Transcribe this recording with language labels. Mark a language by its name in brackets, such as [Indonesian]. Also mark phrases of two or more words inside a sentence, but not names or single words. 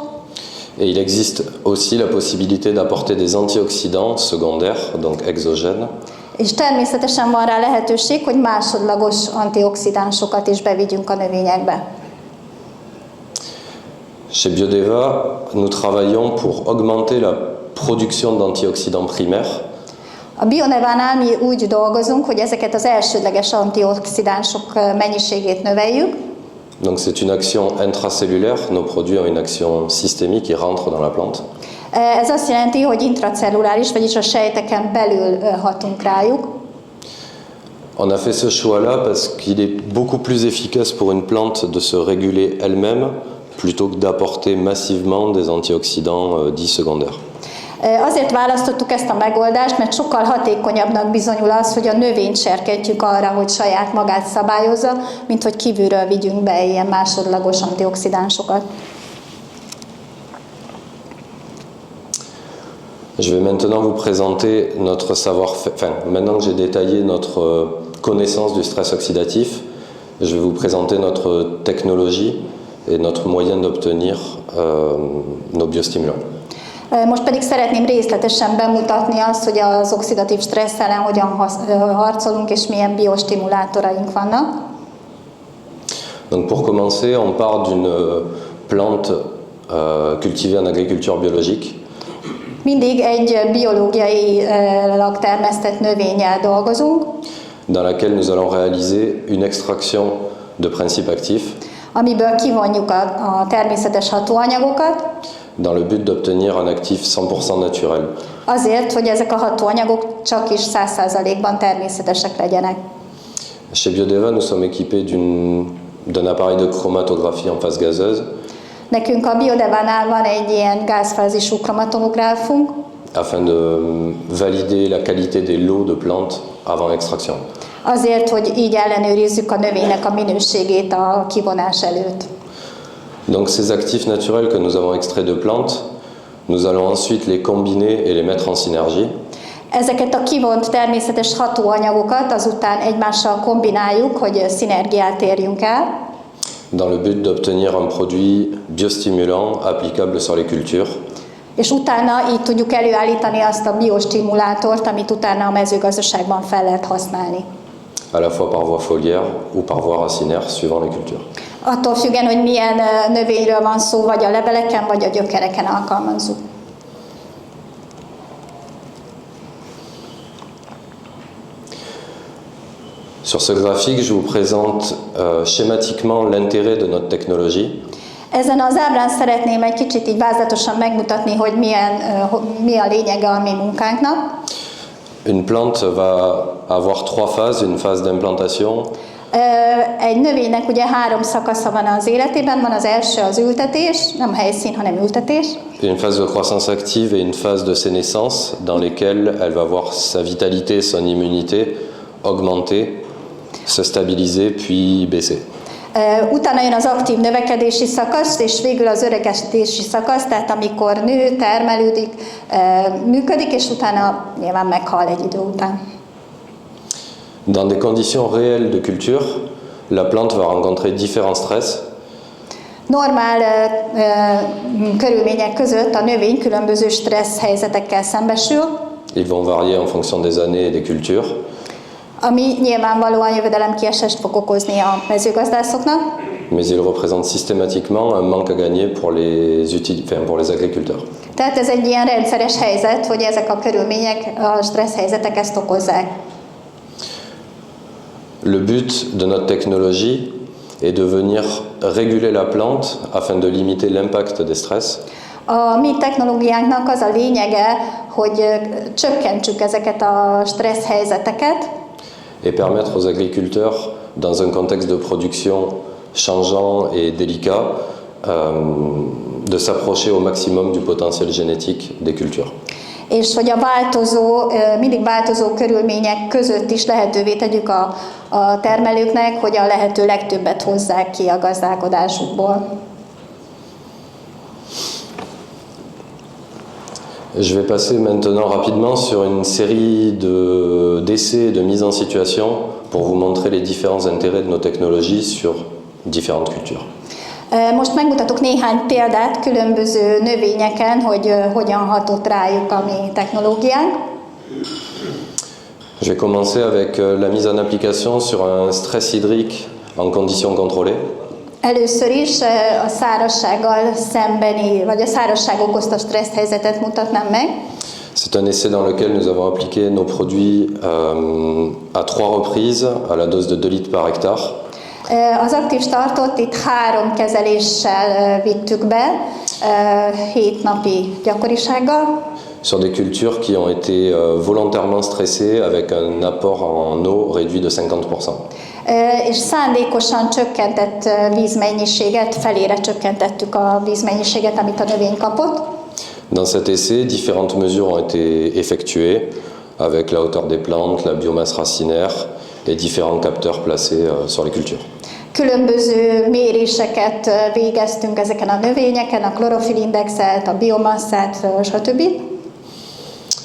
[French] Et il existe aussi la possibilité d'apporter des antioxydants secondaires, donc exogènes. [Hungarian] És természetesen van rá lehetőség, hogy másodlagos antioxidánsokat is bevigyünk a növényekbe. [French] Chez Biodeva, nous travaillons pour augmenter la production d'antioxydants primaires. [Hungarian] A Biodevánál mi úgy dolgozunk, hogy ezeket az elsődleges antioxidánsok mennyiségét növeljük. [French] Donc c'est une action intracellulaire, nos produits ont une action systémique qui rentre dans la plante. [Hungarian] Ez azt jelenti, hogy intracelluláris, vagyis a sejteken belül hatunk rájuk. [French] On a fait ce choix-là parce qu'il est beaucoup plus efficace pour une plante de se réguler elle-même plutôt que d'apporter massivement des antioxydants dits secondaires. [Hungarian] Azért választottuk ezt a megoldást, mert sokkal hatékonyabbnak bizonyul az, hogy a növényt serkentjük arra, hogy saját magát szabályozza, mint hogy kívülről vigyünk be ilyen másodlagos antioxidánsokat. [French] Je vais maintenant vous présenter notre savoir-faire. Enfin, maintenant que j'ai détaillé notre connaissance du stress oxydatif, je vais vous présenter notre technologie et notre moyen d'obtenir nos biostimulants. [Hungarian] Most pedig szeretném részletesen bemutatni azt, hogy az oxidatív stressz ellen hogyan harcolunk, és milyen biostimulátoraink vannak. [French] Donc pour commencer, on part d'une plante cultivée en agriculture biologique. [Hungarian] Mindig egy biológiailag termesztett növényel dolgozunk, [French] dans laquelle nous allons réaliser une extraction de principes actifs [Hungarian] amiből kivonjuk a természetes hatóanyagokat, [French] dans le but d'obtenir un actif 100% naturel. [Hungarian] Azért, hogy ezek a hatóanyagok csak is 100%-ban természetesek legyenek. [French] Chez Biodeva, nous sommes équipés d'un appareil de chromatographie en phase gazeuse. [Hungarian] Nekünk a Biodevánál van egy ilyen gázfázisú kromatográfunk, [French] afin de valider la qualité des lots de plantes avant extraction. [Hungarian] Azért, hogy így ellenőrizzük a növénynek a minőségét a kivonás előtt. [French] Donc ces actifs naturels que nous avons extraits de plantes, nous allons ensuite les combiner et les mettre en synergie. [Hungarian] Ezeket a kivont természetes hatóanyagokat azután egymással kombináljuk, hogy szinergiát érjünk el. [French] Dans le but d'obtenir un produit biostimulant applicable sur les cultures. [Hungarian] És utána így tudjuk előállítani azt a biostimulátort, amit utána a mezőgazdaságban fel lehet használni. [French] À la fois par voie foliaire ou par voie racinaire, suivant les cultures. [Hungarian] Attól függően, hogy milyen növényről van szó, vagy a leveleken, vagy a gyökereken alkalmazzuk. [French] Sur ce graphique, je vous présente schématiquement l'intérêt de notre technologie. [Hungarian] Ezen az ábrán szeretném egy kicsit így vázlatosan megmutatni, hogy mi a lényege a mi munkánknak. [French] Une plante va avoir 3 phases, une phase d'implantation. [Hungarian] Egy növénynek ugye 3 szakasza van az életében, van az első az ültetés, nem helyszín, hanem ültetés. [French] Une phase de croissance active et une phase de sénescence dans lesquelles elle va voir sa vitalité, son immunité augmenter, se stabiliser puis baisser. [Hungarian] Utána jön az aktív növekedési szakasz, és végül az öregedési szakasz, tehát amikor nő, termelődik, működik, és utána nyilván meghal egy idő után. [French] Dans des conditions réelles de culture, la plante va rencontrer différents stress. [Hungarian] Normál körülmények között a növény különböző stressz helyzetekkel szembesül. [French] Ils vont varier en fonction des années et des cultures. [Hungarian] Ami nyilvánvalóan jövedelemkiesést fog okozni a mezőgazdászoknak. [French] Mais il représente systématiquement un manque à gagner pour les agriculteurs. [Hungarian] Tehát ez egy ilyen rendszeres helyzet, hogy ezek a körülmények, a stressz helyzetek ezt okozzák. [French] Le but de notre technologie est de venir réguler la plante afin de limiter l'impact des stress. [Hungarian] A mi technológiánknak az a lényege, hogy csökkentsük ezeket a stressz helyzeteket, [French] et permettre aux agriculteurs, dans un contexte de production changeant et délicat, de s'approcher au maximum du potentiel génétique des cultures. [Hungarian] És hogy a mindig változó körülmények között is lehetővé tegyük a termelőknek, hogy a lehető legtöbbet hozzák ki a gazdálkodásukból. [French] Je vais passer maintenant rapidement sur une série d'essais et de mise en situation pour vous montrer les différents intérêts de nos technologies sur différentes cultures. [Hungarian] Most megmutatok néhány példát különböző növényeken, hogy hogyan hatott rájuk a mi technológiánk. [French] Je vais commencer avec la mise en application sur un stress hydrique en conditions contrôlées. [Hungarian] Először is a szárazsággal szembeni, vagy a szárazság okozta stressz helyzetet mutatnám meg. [French] C'est un essai dans lequel nous avons appliqué nos produits à 3 reprises à la dose de 2 litres par hectare. [Hungarian] Az aktív startot itt 3 kezeléssel vittük be, 7 napi gyakorisággal. [French] Sur des cultures qui ont été volontairement stressées avec un apport en eau réduit de 50%. [Hungarian] És szándékosan csökkentett vízmennyiséget, felére csökkentettük a vízmennyiséget, amit a növény kapott. [French] Dans cet essai, différentes mesures ont été effectuées avec la hauteur des plantes, la biomasse racinaire et différents capteurs placés sur les cultures. [Hungarian] Különböző méréseket végeztünk ezeken a növényeken, a klorofilindexet, a biomasszát, stb.